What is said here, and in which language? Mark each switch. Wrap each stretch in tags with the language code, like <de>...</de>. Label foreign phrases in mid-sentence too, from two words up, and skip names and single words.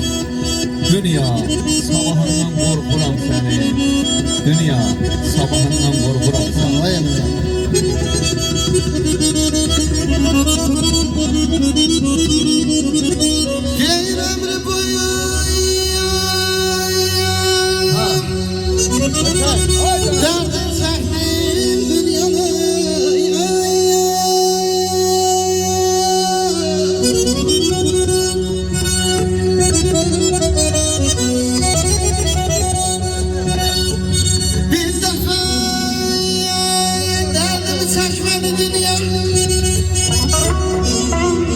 <az>Dünya sabahından qorxuram səni. Dünya sabahından qorxuram səni.</az> <tr>Geyir ömrü boyu derdin çektim dünyanı. Bir defa derdimi çekmedi dünya.</tr>